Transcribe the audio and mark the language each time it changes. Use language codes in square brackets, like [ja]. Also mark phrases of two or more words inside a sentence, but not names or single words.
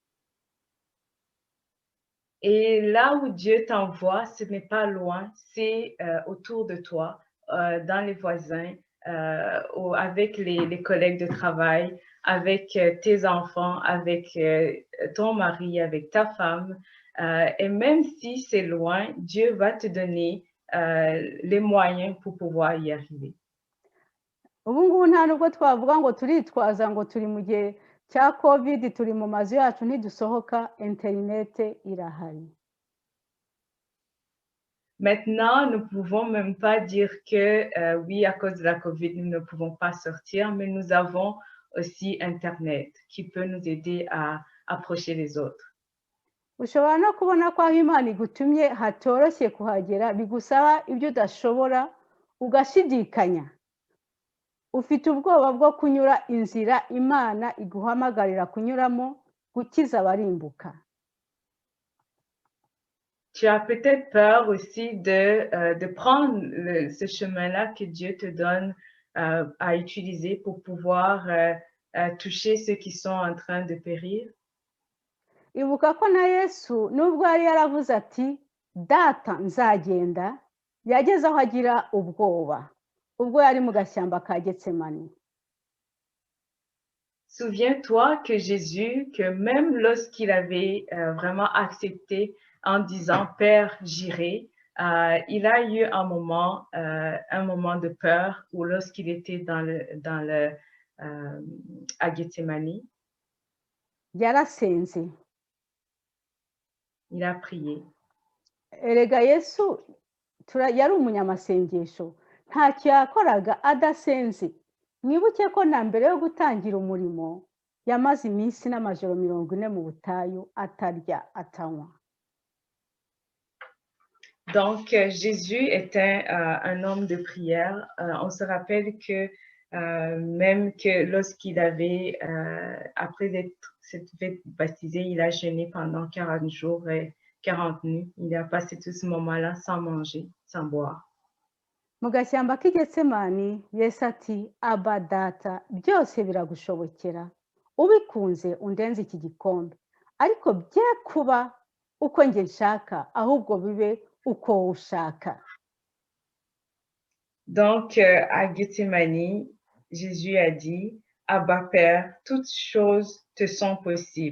[fr] Et là où Dieu t'envoie, ce n'est pas loin, c'est autour de toi, dans les voisins, avec les collègues de travail, avec tes enfants, avec ton mari, avec ta femme. Et même si c'est loin, Dieu va te donner les moyens pour pouvoir y arriver. [rw] Ubu ngubu nta nubwo twavuga ngo turitwaza ngo turi mu gihe cya COVID, turi mu mazu yacu ntidusohoka, interinete irahari. [fr] Maintenant, nous ne pouvons même pas dire que oui, à cause de la COVID, nous ne pouvons pas sortir, mais nous avons aussi Internet qui peut nous aider à approcher les autres. [rw] Ushobora no kubona ko aho Imana igutumye hatoroshye kuhagera, bigusaba ibyo udashobora ugashidikanya. Ufite ubwoba bwo kunyura inzira Imana iguhamagarira kunyuramo, gukiza abarimbuka. [fr] Tu as peut-être peur aussi de prendre ce chemin-là que Dieu te donne à utiliser pour pouvoir toucher ceux qui sont en train de périr. [rw] ibuka ko na Yesu nubwo yari yaravuze ati data nzagenda, yageze aho agira ubwoba ubwo yari mu gashyamba ka Getsemani. [fr] Souviens-toi que Jésus, que même lorsqu'il avait vraiment accepté en disant « Père, j'irai », il a eu un moment de peur ou lorsqu'il était à Gethsemane, [rw] Yarasenze. [fr] il a prié. [rw] Erega Yesu yari umunyamasengesho, ntacyo yakoraga adasenze. Mwibuke ko na mbere yo gutangira umurimo yamaze iminsi n'amajoro 40 mu butayu atarya atanywa. [fr] Donc, Jésus était un homme de prière. On se rappelle que même que lorsqu'il avait, après s'être fait baptiser, il a jeûné pendant 40 jours et 40 nuits. Il a passé tout ce moment-là sans manger, sans boire. [rw] Mu gashyamba k'i Getsemani, Yesu ati Aba Data, byose biragushobokera, ubikunze undenze iki gikombe, ariko bye kuba uko nge nshaka, ahubwo bibe uko ushaka. [fr] Donc, à Gethsemane, Jésus a dit, Abba Père, toutes choses te sont possibles.